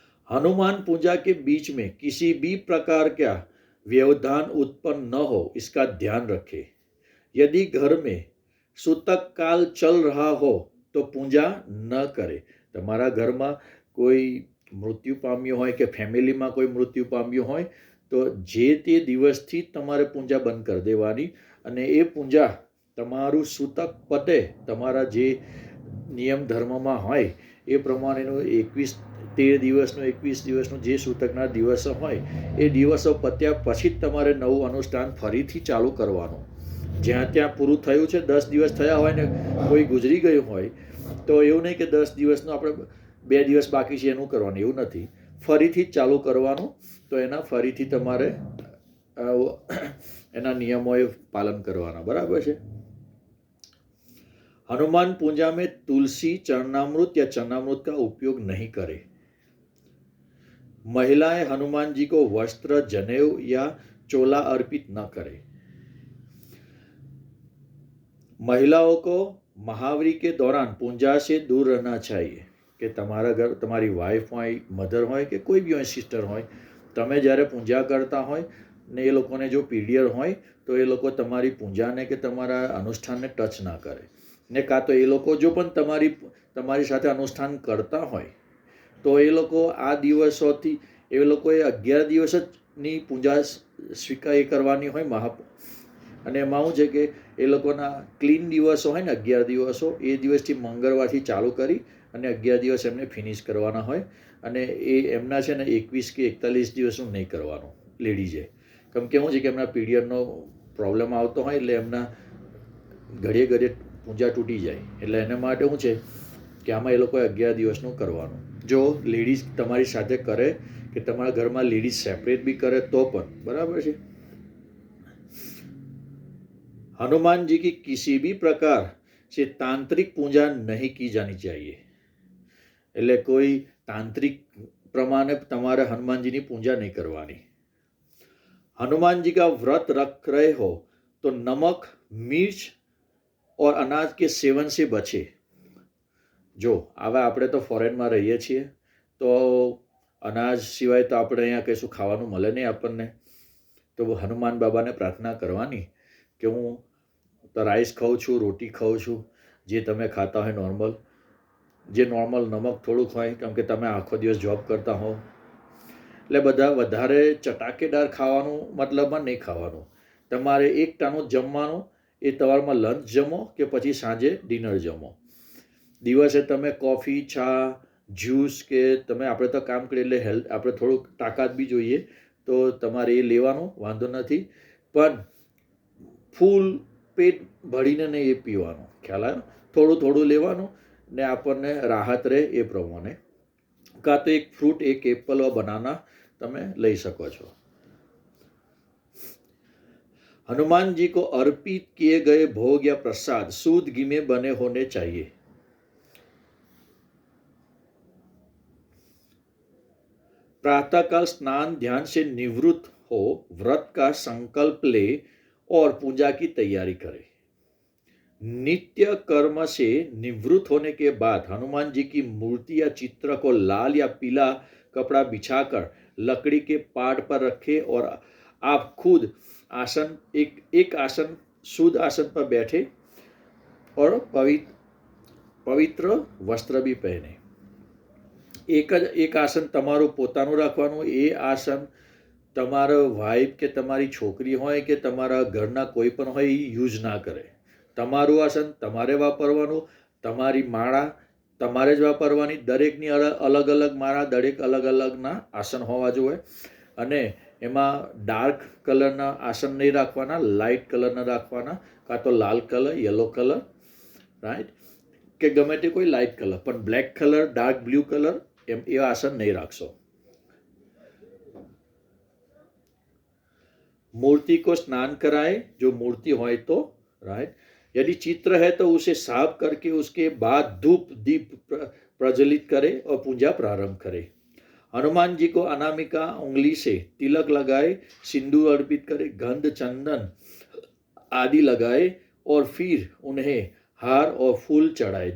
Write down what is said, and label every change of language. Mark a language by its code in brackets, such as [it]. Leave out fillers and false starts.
[hi] हनुमान पूजा के बीच में किसी भी प्रकार का व्यवधान उत्पन्न न हो इसका ध्यान रखे. यदि घर में सूतक काल चल रहा हो तो पूजा न करे. [gu] તમારા ઘરમાં કોઈ મૃત્યુ પામ્યું હોય કે ફેમિલીમાં કોઈ મૃત્યુ પામ્યું હોય તો જે તે દિવસથી જ તમારે પૂજા બંધ કરી દેવાની, અને એ પૂજા તમારું સૂતક પતે, તમારા જે નિયમ ધર્મમાં હોય એ પ્રમાણેનું 13 દિવસનું 21 દિવસનું જે સૂતકના દિવસો હોય એ દિવસો પત્યા પછી જ તમારે નવું અનુષ્ઠાન ફરીથી ચાલુ કરવાનું. જ્યાં ત્યાં પૂરું થયું છે, 10 દિવસ થયા હોય ને કોઈ ગુજરી ગયું હોય તો એવું નહીં કે 10 દિવસનું આપણે 2 દિવસ બાકી છે એનું કરવાનું, એવું નથી. ફરીથી જ ચાલુ કરવાનું. તો એના ફરીથી તમારે એના નિયમોએ પાલન કરવાના, બરાબર છે. [hi] हनुमान पूजा में तुलसी, चरणामृत या चरणामृत का उपयोग नहीं करें. महिलाएं हनुमान जी को वस्त्र, जनेऊ या चोला अर्पित न करें. महिलाओं को महावरी के दौरान पूजा से दूर रहना चाहिए. [gu] કે તમારા ઘર, તમારી વાઈફ હોય, મધર હોય કે કોઈ બી હોય, સિસ્ટર હોય, તમે જ્યારે પૂજા કરતા હોય ને એ લોકોને જો પીરિયડ હોય તો એ લોકો તમારી પૂજાને કે તમારા અનુષ્ઠાનને ટચ ના કરે. ને કાં તો એ લોકો જો પણ તમારી સાથે અનુષ્ઠાન કરતા હોય તો એ લોકો આ દિવસોથી, એ લોકોએ 11 દિવસની પૂજા સ્વીકાર કરવાની હોય અને એમાં શું છે કે એ લોકોના ક્લીન દિવસો હોય ને 11 દિવસો, એ દિવસથી મંગળવારથી ચાલુ કરી અને 11 દિવસ એમને ફિનિશ કરવાના હોય. અને એ એમના છે ને 21 કે 41 દિવસનું નહીં કરવાનું લેડીઝે. કેમ કે શું છે કે એમના પીરિયડનો પ્રોબ્લેમ આવતો હોય એટલે એમના ઘડીએ ઘડીએ પૂજા તૂટી જાય. એટલે એના માટે શું છે કે આમાં એ લોકોએ 11 દિવસનું કરવાનું. જો લેડીઝ તમારી સાથે કરે કે તમારા ઘરમાં લેડીઝ સેપરેટ બી કરે તો પણ બરાબર છે. [hi] हनुमान जी की किसी भी प्रकार से तांत्रिक पूजा नहीं की जानी चाहिए. [gu] એટલે કોઈ તાંત્રિક પ્રમાણે તમારે હનુમાનજીની પૂજા નહીં કરવાની. [hi] हनुमान जी का व्रत रख रहे हो तो नमक, मिर्च और अनाज के सेवन से बचे. [gu] જો હવે આપણે તો ફોરેનમાં રહીએ છીએ તો અનાજ સિવાય તો આપણે અહીંયા કશું ખાવાનું મળે નહીં આપણને. તો હનુમાન બાબાને પ્રાર્થના કરવાની કે હું તો રાઈસ ખાઉં છું, રોટી ખાઉં છું, જે તમે ખાતા હોય નોર્મલ, જે નોર્મલ નમક થોડુંક હોય, કેમ કે તમે આખો દિવસ જોબ કરતા હો. એટલે બધા વધારે ચટાકેદાર ખાવાનું મતલબમાં નહીં ખાવાનું. તમારે એક ટાણું જમવાનું, એ સવારમાં લંચ જમો કે પછી સાંજે ડિનર જમો. દિવસે તમે કોફી, ચા, જ્યુસ કે તમે, આપણે તો કામ કરીએ એટલે હેલ્થ, આપણે થોડુંક તાકાત બી જોઈએ તો તમારે એ લેવાનું, વાંધો નથી. પણ ફૂલ પેટ ભરીને નહીં એ પીવાનું, ખ્યાલ આવ્યો? થોડું થોડું લેવાનું ને આપણને રાહત રહે એ પ્રમાણે. કાં તો એક ફ્રૂટ, એક એપલ or બનાના તમે લઈ શકો છો. [hi] हनुमान जी को अर्पित किए गए भोग या प्रसाद शुद्ध घी में बने होने चाहिए. प्रातःकाल स्नान ध्यान से निवृत्त हो, व्रत का संकल्प ले और पूजा की तैयारी करें. नित्य कर्म से निवृत्त होने के बाद हनुमान जी की मूर्ति या चित्र को लाल या पीला कपड़ा बिछाकर लकड़ी के पाट पर रखें और आप खुद आसन, एक आसन, शुद्ध आसन पर बैठे और पवित्र वस्त्र भी पहने. [gu] એક આસન તમારું પોતાનું રાખવાનું. એ આસન તમારો વાઈફ કે તમારી છોકરી હોય કે તમારા ઘરના કોઈ પણ હોય એ યુઝ ના કરે. તમારું આસન તમારે વાપરવાનું, તમારી માળા તમારે જ વાપરવાની. દરેકની અલગ અલગ માળા, દરેક અલગ અલગના આસન હોવા જોઈએ. અને એમાં ડાર્ક કલરના આસન નહીં રાખવાના, લાઇટ કલરના રાખવાના, કાં તો લાલ કલર, યલો કલર, રાઈટ, કે ગમે તે કોઈ લાઇટ કલર. પણ black colour, dark blue colour એમ એ આસન નહીં રાખશો. [hi] मूर्ति को स्नान कराए, [gu] जो मूर्ति હોય તો, [hi] राइट. यदि चित्र है तो उसे साफ करके उसके बाद धूप दीप प्रज्वलित करे और पूजा प्रारंभ करे. हनुमान जी को अनामिका उंगली से तिलक लगाए, सिंदूर अर्पित करे, गंध, चंदन आदि लगाए और फिर उन्हें हार और फूल चढ़ाए.